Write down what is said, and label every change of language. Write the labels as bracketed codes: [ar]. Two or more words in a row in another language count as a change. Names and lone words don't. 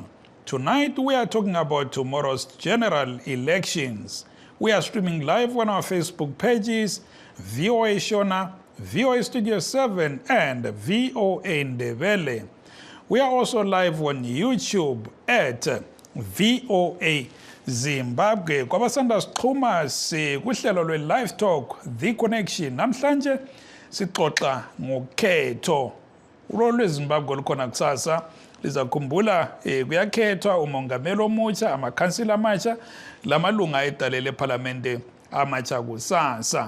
[en] Tonight, we are talking about tomorrow's general elections. We are streaming live on our Facebook pages, VOA Shona, VOA Studio 7, and VOA Ndebele. We are also live on YouTube at VOA Zimbabwe. [nd] Kwabasanda siqhuma kuhlelo lwe-Live Talk, The Connection. Namhlanje sixoxa ngokhetho. Ulo lweZimbabwe lukhona kusasa. Lizakhumbula kuyakhethwa umongameli omutsha, amakhansila amatsha, lamalunga edalele eParliament amatsha kusasa.